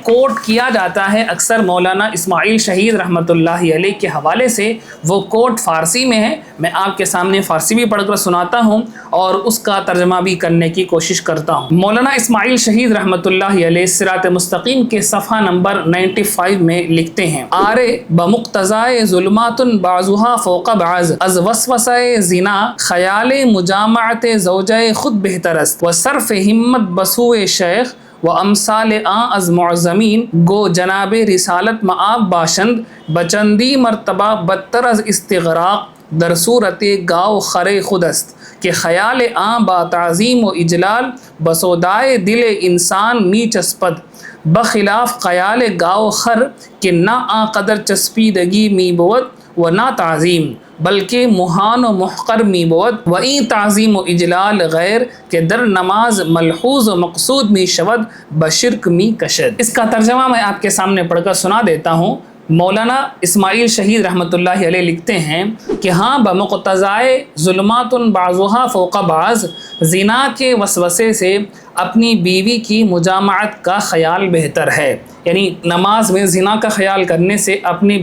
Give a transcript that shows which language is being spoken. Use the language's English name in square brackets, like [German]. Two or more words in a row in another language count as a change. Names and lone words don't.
[Urdu] کوٹ کیا جاتا ہے اکثر مولانا اسماعیل شہید رحمۃ اللہ علیہ کے حوالے سے، وہ کوٹ فارسی میں ہے، میں آپ کے سامنے فارسی بھی پڑھ کر سناتا ہوں اور اس کا ترجمہ بھی کرنے کی کوشش کرتا ہوں۔ مولانا اسماعیل شہید رحمۃ اللہ علیہ صراط مستقیم کے صفحہ نمبر 95 میں لکھتے ہیں، آرے [Persian] بمقتضائے [Arabic] ظلمات بعضها فوق بعض [Persian] از وسوسہ زنا خیال مجامعت زوجہ خود بہتر است و صرف ہمت بسوئے شیخ و امثال از معظمین گو جناب رسالت معاب باشند بچندی مرتبہ بدتر از استغراق در صورت گاؤ خر خود است کہ خیال با تعظیم و اجلال بسودائے دل انسان می چسپد بخلاف خیال گاؤ خر کہ نہ قدر چسپیدگی می بود و نہ تعظیم بلکہ محان و محقر می بود و این تعظیم و اجلال غیر کہ در نماز ملحوظ و مقصود می شود بشرک می کشد۔ [Urdu] اس کا ترجمہ میں آپ کے سامنے پڑھ کر سنا دیتا ہوں۔ مولانا اسماعیل شہید رحمۃ اللہ علیہ لکھتے ہیں کہ ہاں بمقتضائے [Arabic] ظلمات بعضها فوق بعض، [Urdu] زنا کے وسوسے سے اپنی بیوی کی مجامعت کا خیال بہتر ہے، یعنی نماز میں زنا کا خیال کرنے سے اپنی